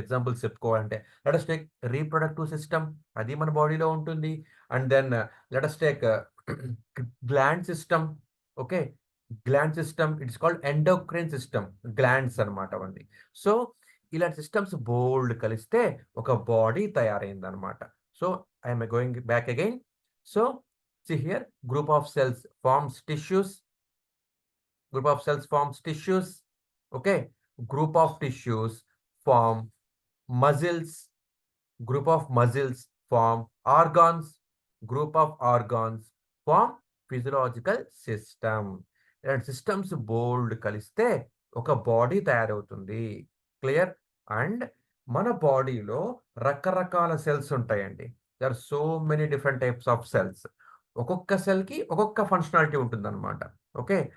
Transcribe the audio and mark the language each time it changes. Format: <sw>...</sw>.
<te>Examples చెప్పుకోవాలంటే</te> <en>let us take reproductive system,</en> <te>అది మన బాడీలో ఉంటుంది.</te> <en>And then let us take gland system. Okay. Gland system it's called endocrine system. Glands</en> <te>అనమాట అవన్నీ. సో ఇలాంటి సిస్టమ్స్ బోల్డ్ కలిస్తే ఒక బాడీ తయారైంది అనమాట.</te> <en>So I'm going back again. So see here, group of cells forms tissues. Group of cells forms tissues. Okay. Group of tissues form muscles. Group of muscles form organs. Group of organs form physiological system.</en> <te>ఇలాంటి systems బోల్డ్ కలిస్తే ఒక body తయారవుతుంది. Clear? And మన బాడీలో రకరకాల cells ఉంటాయండి.</te> <en>There are so many different types of cells.</en> <te>ఒక్కొక్క సెల్కి ఒక్కొక్క ఫంక్షనాలిటీ ఉంటుంది అనమాట.</te> <en>Okay.</en>